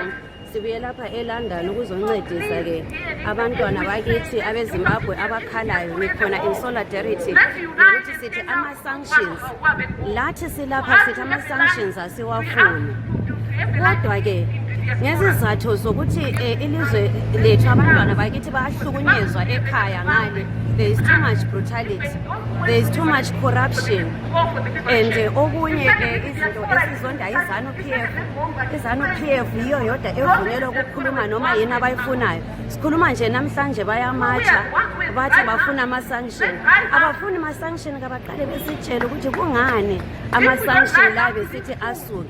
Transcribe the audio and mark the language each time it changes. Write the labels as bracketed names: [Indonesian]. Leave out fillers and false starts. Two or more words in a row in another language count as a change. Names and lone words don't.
[North Ndebele] Sibuye lapha eLondon ukuzoncedisa ke abantwana bakithi abeZimbabwe abakhalayo. Ngikhona [English] in solidarity [North Ndebele] ukuthi sithi ama-sanctions. Lathi silapha sithi ama-sanctions asiwafuni. Kodwa ke ngezizathu zokuthi ilizwe lethu abantwana bakithi bayahlukunyezwa ekhaya ngale. [English] There is too much brutality, there is too much corruption, [North Ndebele] and okunye izinto esizonda izanu-PF yiyo yodwa evunyelwa ukukhuluma noma yini abayifunayo. Sikhuluma nje namhlanje bayamatsha bathi bafuna ama-sanction. Abafuni ama-sanction kabaqale besitshele ukuthi kungani ama-sanction la besithi asuke.